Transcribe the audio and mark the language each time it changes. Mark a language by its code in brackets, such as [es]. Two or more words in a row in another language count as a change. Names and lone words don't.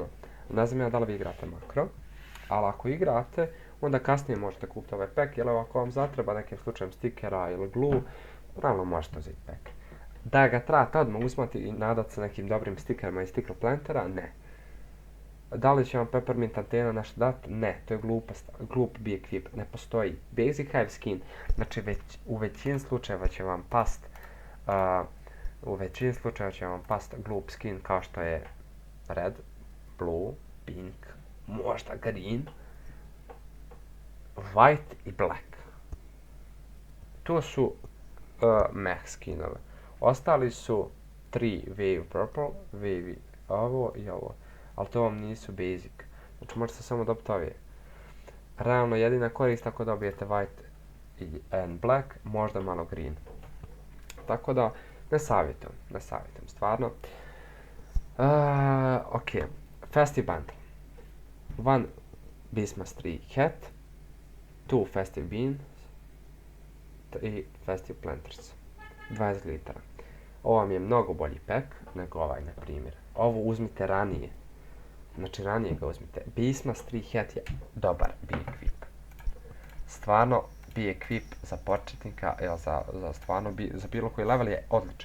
[bs] Ne znam ja da li vi igrate makro, ali ako igrate, onda kasnije možete kupiti ovaj pack, jer ako vam zatreba nekim slučajem stikera ili glue, realno možete uzeti pack. Da ga trebate odmah uzmati i nadati se nekim dobrim stikerima i [en] sticker plantera, [bs] ne. Da li će vam Peppermint antena nešto dati? Ne, to je glup [en] be equip, [bs] ne postoji. [en] Basic hive skin, [bs] znači u većini slučajeva će vam past glup skin kao što je [en] red, blue, pink, [bs] možda green, white i black. To su meh skinove. Ostali su 3 [en] wave purple, [bs] wave ovo i ovo. Ali to vam nisu basic. Znači možete samo dobiti ove. Realno jedina korist ako dobijete [en] white and black, [bs] možda malo green. Tako da ne savjetujem stvarno. [en] Ok, festive bundle. 1 Beastmas 3 hat, 2 festive beans i festive planters. [bs] 20 litara. Ovo vam je mnogo bolji pack nego ovaj, na primjer. Ovo uzmite ranije. Znači ranije ga uzmite. Beastmas 3 hat je dobar [en] be equip. [bs] Stvarno [en] be equip [bs] za početnika, za bilo koji level je odličan.